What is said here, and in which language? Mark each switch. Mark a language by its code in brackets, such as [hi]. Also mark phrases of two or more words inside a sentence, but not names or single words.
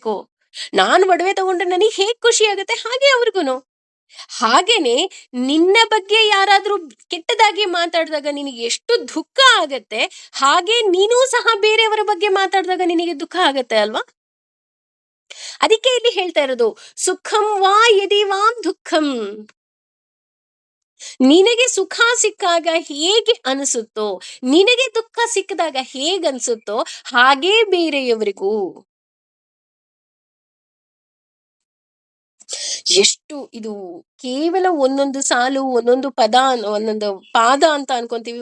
[kn] ನಾನ್ ಒಡವೆ ತಗೊಂಡ್ರೆ ನನಗ್ ಹೇಗ್ ಖುಷಿ ಆಗತ್ತೆ, ಹಾಗೆ ಅವ್ರಿಗೂನು. ಹಾಗೇನೆ ನಿನ್ನ ಬಗ್ಗೆ ಯಾರಾದ್ರೂ ಕೆಟ್ಟದಾಗಿ ಮಾತಾಡಿದಾಗ ನಿನಗೆ ಎಷ್ಟು ದುಃಖ ಆಗತ್ತೆ, ಹಾಗೆ ನೀನೂ ಸಹ ಬೇರೆಯವರ ಬಗ್ಗೆ ಮಾತಾಡಿದಾಗ ನಿನಗೆ ದುಃಖ ಆಗತ್ತೆ ಅಲ್ವಾ? ಅದಕ್ಕೆ ಇಲ್ಲಿ ಹೇಳ್ತಾ ಇರೋದು, [sa] ಸುಖಂ ವಾ ಯದಿ ವಾಂ ದುಃಖಂ. [kn] ನಿನಗೆ ಸುಖ ಸಿಕ್ಕಾಗ ಹೇಗೆ ಅನಿಸುತ್ತೋ, ನಿನಗೆ ದುಃಖ ಸಿಕ್ಕಿದಾಗ ಹೇಗನ್ಸುತ್ತೋ ಹಾಗೇ ಬೇರೆಯವರಿಗೂ. ಎಷ್ಟು ಇದು ಕೇವಲ ಒಂದೊಂದು ಸಾಲು, ಒಂದೊಂದು ಪದ, ಒಂದೊಂದು ಪಾದ ಅಂತ ಅನ್ಕೊಂತೀವಿ.